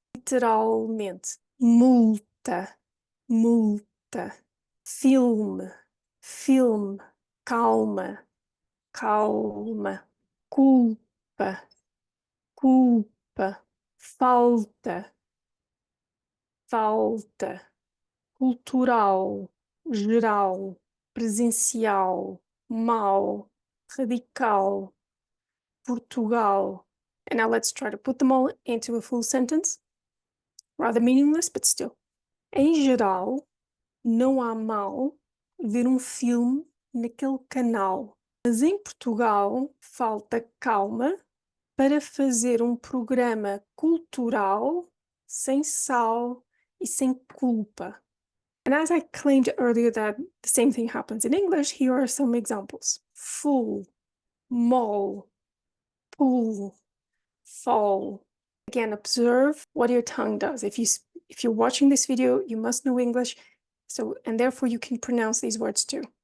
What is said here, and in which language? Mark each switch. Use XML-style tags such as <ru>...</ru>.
<pt>Literalmente, multa, multa, filme, filme, calma, calma, culpa, culpa, falta, falta, cultural, geral, presencial, mal, radical, Portugal.</pt> <en>And now let's try to put them all into a full sentence. Rather meaningless, but still.</en> <pt>Em geral, não há mal ver filme naquele canal. Mas em Portugal falta calma para fazer programa cultural sem sal e sem culpa.</pt> <en>And as I claimed earlier that the same thing happens in English, here are some examples. Full, mall, pool, fall. Again, observe what your tongue does. If you're watching this video, you must know English, and therefore you can pronounce these words too.</en>